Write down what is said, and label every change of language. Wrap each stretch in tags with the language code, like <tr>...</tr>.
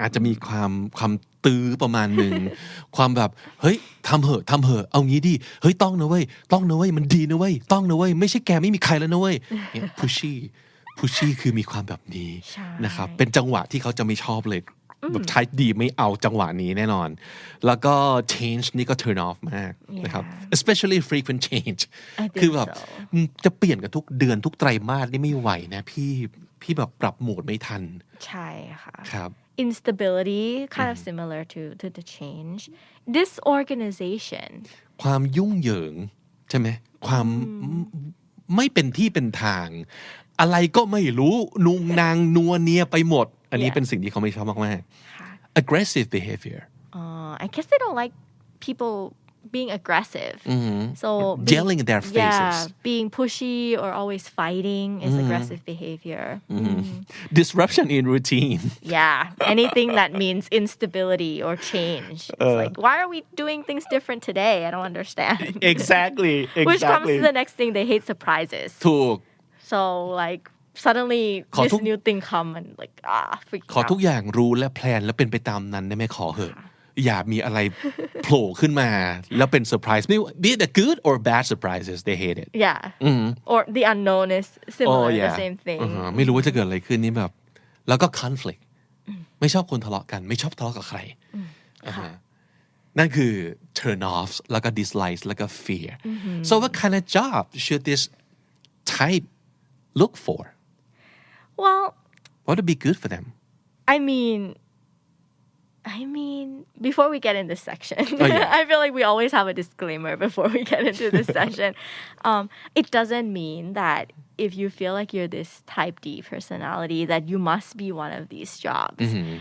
<th>อาจจะมีความตื้อประมาณหนึ่ง ความแบบเฮ้ยทำเหอะเอางี้ดิเฮ้ยต้องนะเว้ยมันดีนะเว้ยต้องนะเว้ยไม่ใช่แกไม่มีใครแล้วนะเว้ยเนี่ย pushy คือมีความแบบนี้นะครับเป็นจังหวะที่เขาจะไม่ชอบเลยแบบใช้ดีไม่เอาจังหวะนี้แน่นอนแล้วก็ change นี่ก็</th> <en>turn off</en> <th>มากนะครับ</th> <en>especially frequent change</en> <th>คือแบบจะเปลี่ยนกันทุกเดือนทุกไตรมาสนี่ไม่ไหวนะพี่แบบปรับโหมดไม่ทัน ใช่ค่ะ ครับ</th> <en>instability kind of similar to the change disorganization</en> <th>ความยุ่งเหยิงใช่ไหมความไม่เป็นที่เป็นทางอะไรก็ไม่รู้นุงนางนัวเนียไปหมดอันนี้เป็นสิ่งที่เขาไม่ชอบมากๆ</th> <en>aggressive behavior I guess they don't like people being aggressive so yelling in their faces being pushy or always fighting is aggressive behavior disruption in routine anything that means instability or change it's like why are we doing things different today I don't understand exactly which comes to the next thing they hate surprises</en> <th>ถูก</th> <en>so like suddenly this new thing come and like freak out</en> <th>ขอทุกอย่างรู้และแพลนและเป็นไปตามนั้นได้ไหมขอเหอะอย่ามีอะไรโผล่ขึ้นมาแล้วเป็นเซอร์ไพรส์ไม่</th> <en>be it the good or bad surprises they hate it or the unknown is similar the same thing</en> <th>ไม่รู้ว่าจะเกิดอะไรขึ้นนี่แบบแล้วก็ conflict ไม่ชอบคนทะเลาะกันไม่ชอบทะเลาะกับใครนั่นคือ turn offs แล้วก็ dislikes แล้วก็ fear</th> <en>so what kind of job should this type look for well what would be good for them I mean I mean, before we get in this section, yeah. I feel like we always have a disclaimer before we get into this session. It doesn't mean that if you feel like you're this type D personality that you must be one of these jobs.</en>